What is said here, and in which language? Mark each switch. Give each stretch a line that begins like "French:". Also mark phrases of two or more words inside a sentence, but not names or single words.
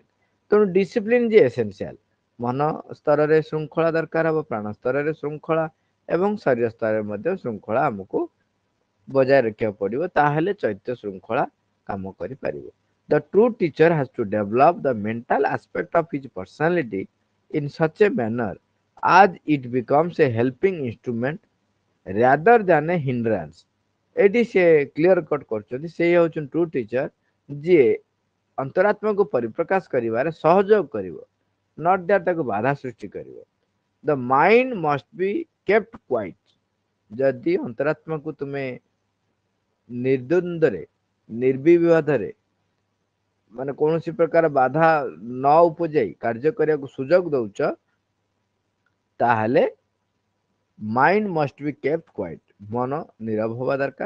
Odia: ତେଣୁ ଡିସିପ୍ଲିନ ଯେ ଏସେନ୍ସିଆଲ, ମନ ସ୍ତରରେ ଶୃଙ୍ଖଳା ଦରକାର ହବ, ପ୍ରାଣ ସ୍ତରରେ ଶୃଙ୍ଖଳା ଏବଂ ଶରୀର ସ୍ତରରେ ମଧ୍ୟ ଶୃଙ୍ଖଳା ଆମକୁ ବଜାୟ ରଖିବାକୁ ପଡିବ, ତାହେଲେ ଚୈତ୍ୟ ଶୃଙ୍ଖଳା କାମ କରିପାରିବ।
English: The true teacher has to develop the mental aspect of his personality in such a manner as it becomes a helping instrument rather than a hindrance।
Odia: ଏଠି ସେ
English: clear cut
Odia: କରୁଛନ୍ତି, ସେ ହେଉଛନ୍ତି
English: true teacher
Odia: ଯିଏ ଅନ୍ତରାତ୍ମାକୁ ପରିପ୍ରକାଶ କରିବାରେ ସହଯୋଗ କରିବ,
English: not that
Odia: ତାକୁ ବାଧା ସୃଷ୍ଟି କରିବ।
English: The mind must be kept quiet.
Odia: ଯଦି ଅନ୍ତରାତ୍ମାକୁ ତୁମେ ନିର୍ଦ୍ୱନ୍ଦ୍ୱରେ ନିର୍ବିବାଦରେ ମାନେ କୌଣସି ପ୍ରକାର ବାଧା ନ ଉପଜାଇ କାର୍ଯ୍ୟ କରିବାକୁ ସୁଯୋଗ ଦଉଛ, ତାହେଲେ
English: mind must be kept quiet,
Odia: ମନ ନୀରବ ହବା ଦରକାର।